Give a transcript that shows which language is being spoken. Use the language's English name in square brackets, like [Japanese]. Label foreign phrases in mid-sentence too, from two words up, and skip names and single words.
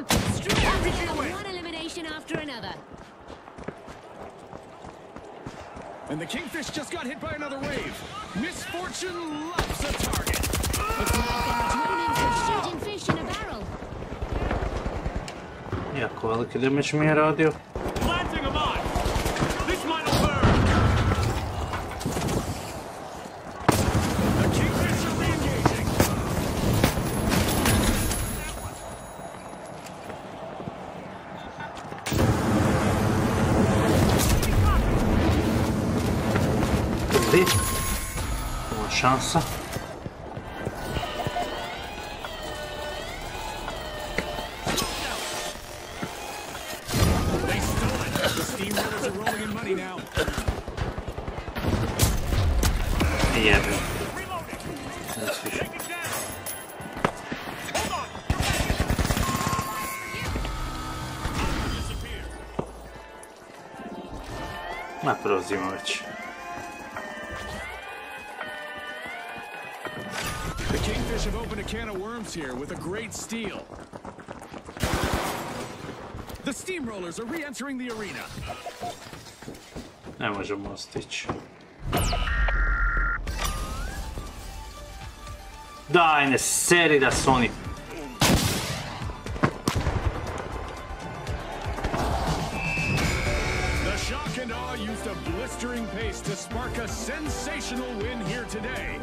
[English] Straight one elimination after another. And the Kingfish just got hit by another wave. Misfortune loves a target. It's like they're tuning for shooting fish in a barrel. [Bosnian] Jako veliki damage mi je radio. [English] Planting a mine! This mine will burn! The Kingfish are re-engaging. [Bosnian] Dobri. Ovo šansa. [English] They stole it. The steamrollers are rolling in money now. [Bosnian] Jebem. [English] Reloading! [Bosnian] Teraz više. [English] Take it down! Hold on! Disappear! [Bosnian] Ma prolazimo već. [English] The Kingfish have opened a can of worms here with a great steal. The steamrollers are re-entering the arena. [Bosnian] Ne možemo stići. Daj, ne seri da su oni... [English] The shock and awe used a blistering pace to spark a sensational win here today.